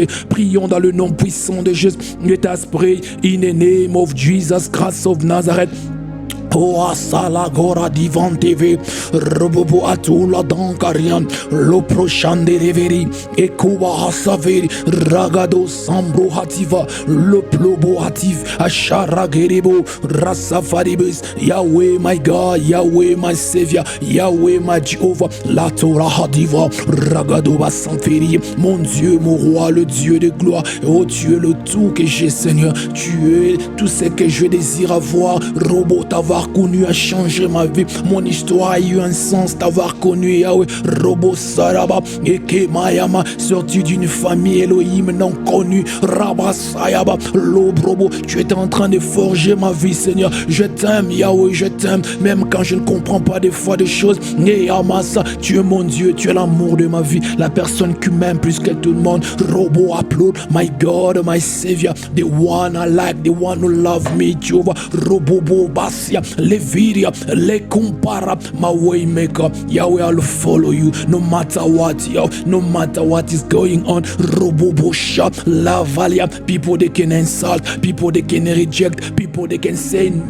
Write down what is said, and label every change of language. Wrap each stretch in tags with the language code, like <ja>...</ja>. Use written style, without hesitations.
<fr>Prions dans le nom puissant de Jésus.</fr> <en>Let us pray in the name of Jesus Christ of Nazareth. Oh asala gora divan TV robobo atula dankarian lo prochande reveri ekuba hasaveri ragado sambro hativa lo plobo hativ ashara gerebo rasafaribus. Yahweh my God, Yahweh my Savior, Yahweh my Jehovah, la Torah hadiva ragado basanferi.</en> <fr>Mon Dieu, mon roi, le Dieu de gloire. Oh Dieu, le tout que j'ai Seigneur. Tu es tout ce que je désire avoir. Robot t'avoir connu a changé ma vie. Mon histoire a eu un sens d'avoir connu Yahweh. Robo Saraba Eke Mayama, sorti d'une famille Elohim non connue. Rabba Sayaba Lobrobo. Tu es en train de forger ma vie Seigneur. Je t'aime Yahweh, je t'aime même quand je ne comprends pas des fois des choses. Amasa, tu es mon Dieu, tu es l'amour de ma vie, la personne qui m'aime plus que tout le monde.</fr> <en>Robo upload, my God, my Savior, the one I like, the one who love me, Jehovah. Robobo Basia, Leviria, Le Compara, my way maker. Yahweh, I'll follow you no matter what, no matter what is going on. Robobo Sha, La Valia, people they can insult, people they can reject, people they can say</en>